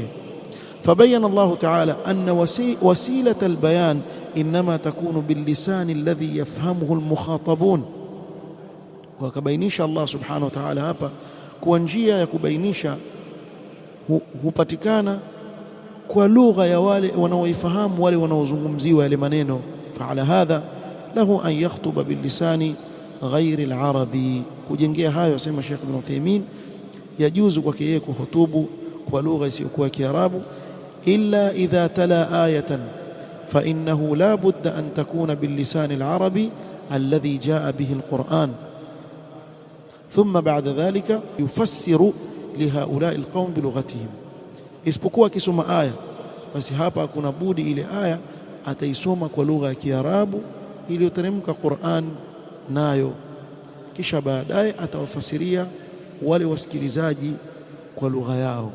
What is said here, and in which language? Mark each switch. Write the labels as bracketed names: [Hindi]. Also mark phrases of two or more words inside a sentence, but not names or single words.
[Arabic] فبين الله تعالى أن وسيلة البيان إنما تكون باللسان الذي يفهمه المخاطبون, [Swahili] wakabainisha Allah [Arabic] سبحانه وتعالى [Swahili] hapa kwa njia ya kubainisha hupatikana kwa lugha ya wale wanaoifahamu wale wanaozungumziwa yale maneno. [Arabic] فعلى هذا له أن يخطب باللسان غير العربي. [Swahili] Kujengea hayo asema Sheikh Ibn Uthaymeen, yajuzu kwake yeye kuhutubu kwa lugha isiyokuwa Kiarabu, [Arabic] إلا إذا تلا آية فإنه لا بد أن تكون باللسان العربي الذي جاء به القرآن ثم بعد ذلك يفسر لهؤلاء القوم بلغاتهم, [Swahili] isipokuwa akisoma aya, basi hapa hakuna budi ile aya ataisoma kwa lugha ya Kiarabu iliyoteremka Qur'an nayo, kisha baadaye atawafasiria wale wasikilizaji kwa lugha yao.